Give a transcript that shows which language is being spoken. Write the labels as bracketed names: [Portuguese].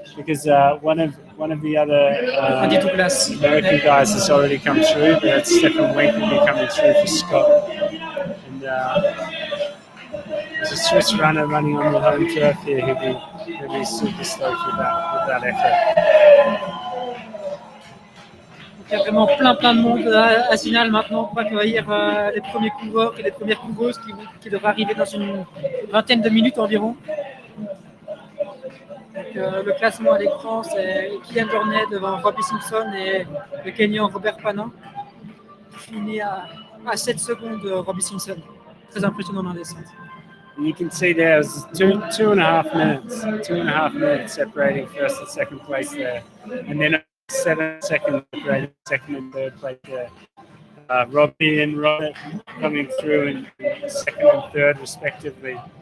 [English] Because one of the other American guys has already come through, but it's Stefan Wenk will be coming through for Scott. And there's a Swiss runner running on the home turf here. He'll be super stoked with that effort. [French] Il y a vraiment plein de monde à Zinal maintenant pour accueillir les premiers coureurs et les premières coureuses qui devraient arriver dans une vingtaine de minutes environ. Donc, le classement à l'écran, c'est Kylian Jornet devant Robbie Simpson et le Kenyan Robert Panin, fini à 7 secondes de Robbie Simpson. Très impressionnant dans la descente. [English] You can see there's 2.5 minutes separating first and second place there, and then 7 seconds separating second and third place there. Robbie and Robert coming through in second and third respectively.